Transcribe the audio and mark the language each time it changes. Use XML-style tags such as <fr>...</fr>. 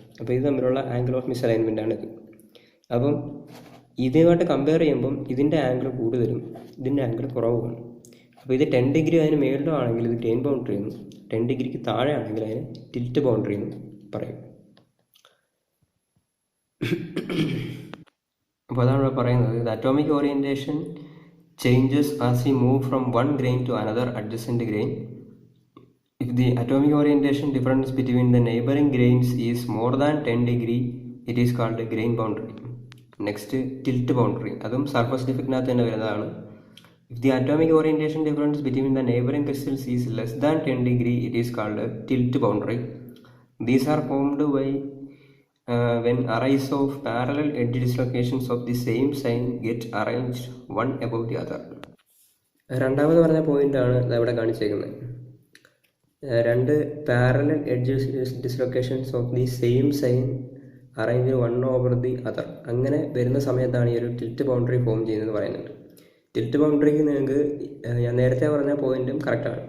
<ml>അപ്പോൾ ഇത് തമ്മിലുള്ള ആംഗിൾ ഓഫ് മിസ് അലൈൻമെൻറ്റാണിത്. അപ്പം ഇതുമായിട്ട് കമ്പയർ ചെയ്യുമ്പം ഇതിൻ്റെ ആംഗിൾ കൂടുതലും ഇതിൻ്റെ ആംഗിൾ കുറവുമാണ്. അപ്പോൾ ഇത് 10 ഡിഗ്രി അതിന് മേളിലോ ആണെങ്കിൽ ഇത് ഗ്രെയിൻ ബൗണ്ടറി എന്നും, 10 ഡിഗ്രിക്ക് താഴെ ആണെങ്കിൽ അതിന് ടിൽറ്റ് ബൗണ്ടറി എന്നും പറയും. അപ്പോൾ അതാണ് ഇവിടെ പറയുന്നത്, ഇത്</ml> <en>Atomic orientation changes as we move from one grain to another adjacent grain. If the atomic orientation difference between the neighboring grains is more than 10 degree, it is called a grain boundary. Next, tilt boundary.</en> <ml>അതും surface ഡിഫക്റ്റിനകത്ത് തന്നെ വരുന്നതാണ്.</ml> <en>If the atomic orientation difference between the neighboring crystals is less than 10 degree, it is called a tilt boundary. These are formed by when arrays of parallel edge dislocations of the same sign get arranged one above the other.</en> <ml>രണ്ടാമത് പറഞ്ഞ പോയിന്റാണ് ഇവിടെ കാണിച്ചേക്കുന്നത്. രണ്ട്</ml> <en>Parallel edge dislocations of the same sign arrange one over the other.</en> <ml>അങ്ങനെ വരുന്ന സമയത്താണ് ഈ ഒരു ടിൽറ്റ് ബൗണ്ടറി ഫോം ചെയ്യുന്നത് പറയുന്നുണ്ട്. ടിൽറ്റ് ബൗണ്ടറിക്ക് നിങ്ങൾക്ക് ഞാൻ നേരത്തെ പറഞ്ഞ പോയിന്റും കറക്റ്റാണ്.</ml>